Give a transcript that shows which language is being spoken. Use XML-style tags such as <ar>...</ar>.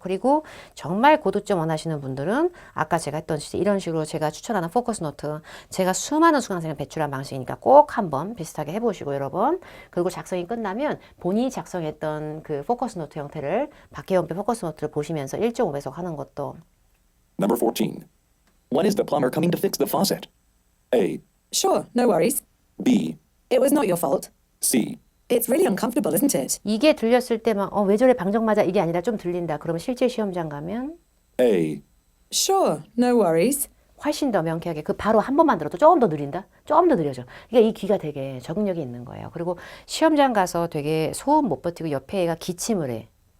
<ko>그리고 정말 고득점 원하시는 분들은 아까 제가 했던 이런 식으로 제가 추천하는 포커스 노트 제가 수많은 수강생을 배출한 방식이니까 꼭 한번 비슷하게 해보시고 여러분 그리고 작성이 끝나면 본인이 작성했던 그 포커스 노트 형태를 박혜원배 포커스 노트를 보시면서 1.5배속 하는 것도</ko> <en>Number 14. When is the plumber coming to fix the faucet? A, Sure, no worries. B, It was not your fault. C, It's really uncomfortable, isn't it?</en> <ko>이게 들렸을 때만 왜 저래 방정 맞아 이게 아니라 좀 들린다. 그러면 실제 시험장 가면</ko> <en>A, Sure, no worries.</en> <ko>훨씬 더 명쾌하게 그 바로 한 번만 들어도 조금 더 느린다? 조금 더 느려져. 그러니까 이 귀가 되게 적응력이 있는 거예요. 그리고 시험장 가서 되게 소음 못 버티고 옆에 애가 기침을 해.</ko>